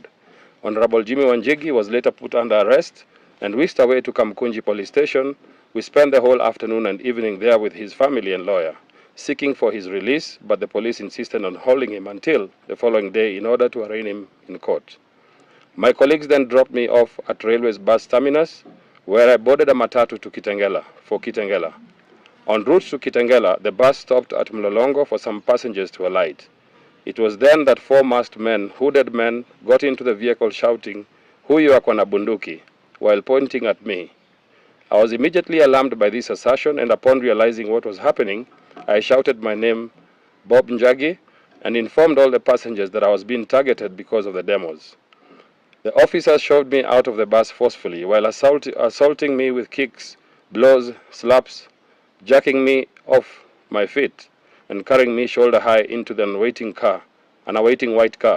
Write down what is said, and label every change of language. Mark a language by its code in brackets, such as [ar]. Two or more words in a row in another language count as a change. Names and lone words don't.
[en] Honorable Jimmy Njagi was later put under arrest and whisked away to Kamkunji Police Station. We spent the whole afternoon and evening there with his family and lawyer, seeking for his release, but the police insisted on holding him until the following day in order to arraign him in court. My colleagues then dropped me off at Railway's bus terminus, where I boarded a matatu to Kitengela. En route to Kitengela, the bus stopped at Mlolongo for some passengers to alight. It was then that four masked men, hooded men, got into the vehicle shouting, [sw] "Huyu ako na bunduki," [en] while pointing at me. I was immediately alarmed by this assertion, and upon realizing what was happening, I shouted my name, Bob Njagi, and informed all the passengers that I was being targeted because of the demos. The officers shoved me out of the bus forcefully while assaulting me with kicks, blows, slaps, jacking me off my feet and carrying me shoulder high into the awaiting white car.